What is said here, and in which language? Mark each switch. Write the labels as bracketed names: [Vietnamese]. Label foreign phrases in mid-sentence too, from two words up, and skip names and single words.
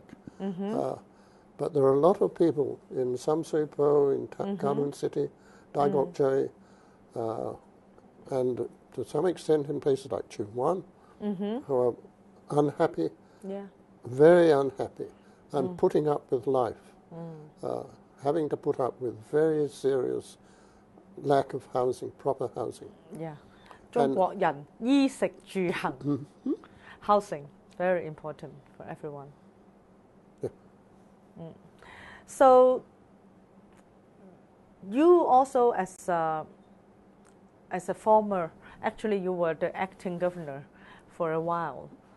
[English] But there are a lot of people in Sam Sui Po, in Kowloon City, Dai Kok Choi, and to some extent in places like Chung Wan, who are unhappy, very unhappy, and putting up with life, having to put up with very serious lack of housing, proper housing. Yeah. [Cantonese] 中國人衣食住行 [English] housing, very important for everyone. So you also, as a former, actually you were the acting governor for a while.